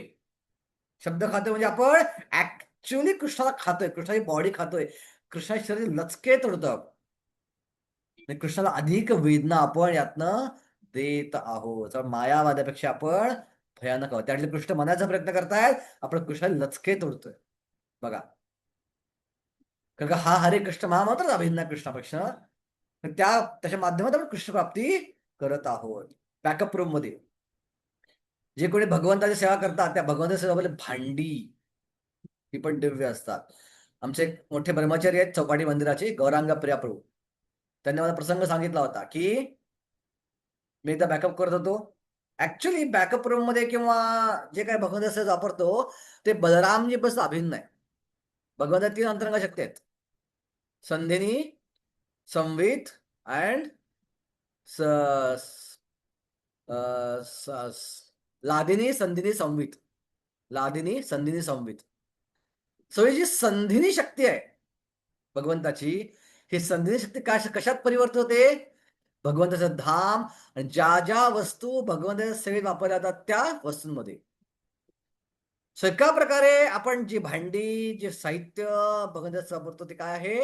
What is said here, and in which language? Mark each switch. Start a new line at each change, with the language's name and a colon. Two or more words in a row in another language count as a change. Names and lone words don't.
Marathi: शब्द खातोय म्हणजे आपण ऍक्च्युअली कृष्णाला खातोय, कृष्णाची बॉडी खातोय, कृष्णाचे शरीर लचके तोडतं. कृष्णाला अधिक वेदना आपण यातनं देत आहोत. मायावाद्यापेक्षा आपण भयानक आहोत. त्यातले कृष्ण मनाचा प्रयत्न करतायत, आपण कृष्णाला लचके तोडतोय. बघा, कारण का हा हरे कृष्ण महामंत्र अभिन्न कृष्णापेक्षा, त्याच्या माध्यमातून आपण कृष्ण प्राप्ती करत आहोत.
English: backup room
Marathi: मध्ये जे कोणी भगवंताची सेवा करतात, त्या भगवंताच्या सेवेमध्ये भांडी ही पण दिव्य असतात. आमचे एक मोठे ब्रह्मचारी आहेत चौपाटी मंदिराचे, गौरांग प्रिया प्रभू. त्यांनी मला प्रसंग सांगितला होता की मी एकदा बॅकअप करत होतो. ऍक्च्युअली
English: backup room
Marathi: मध्ये किंवा जे काही भगवंत वापरतो ते बलरामजी पासून अभिन्न आहे. भगवंतात 3 अंतरंग शक्ती आहेत. संधिनी, संवित अँड लादिनी, संधिनी, संवित. लादिनी, संधिनी, संवित. सो ही जी संधिनी शक्ती आहे भगवंताची, ही संधिनी शक्ती कशात परिवर्तित होते? भगवंताचं धाम आणि ज्या ज्या वस्तू भगवंताच्या सेवेत वापरल्या जातात त्या वस्तूंमध्ये. एका प्रकारे आपण जी भांडी, जे साहित्य भगवंताचं वापरतो ते काय आहे?